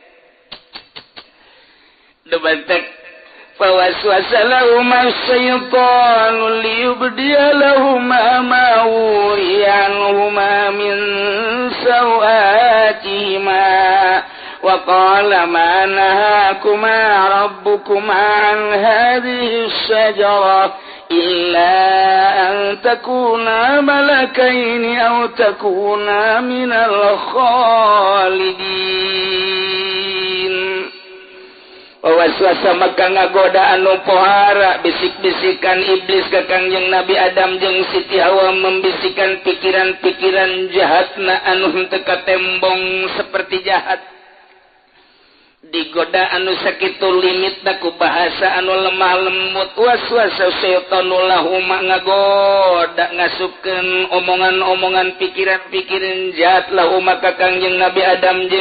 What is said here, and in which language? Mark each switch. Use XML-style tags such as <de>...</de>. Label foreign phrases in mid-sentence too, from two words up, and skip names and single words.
<ar>debantek فوسوس لهم الشيطان ليبدي لهم ما ووري عنهما من سوآتهما وقال ما نهاكما ربكما عن هذه الشجرة إلا أن تكونا ملكين أو تكونا من</ar> <su>الخالدين Waswasa maka ngagoda anu pohara bisik-bisikan iblis ka Kangjeng Nabi Adam jeung Siti Hawa membisikkan pikiran-pikiran jahatna anu henteu katembong seperti jahat digoda anu sakitu limitna ku bahasa anu lemah lembut</su> <ar>وسوس الشيطان لهم</ar> <su>ngagoda ngasupkeun omongan-omongan pikiran-pikiran jahat lahum ka Kangjeng Nabi Adam jeung</su>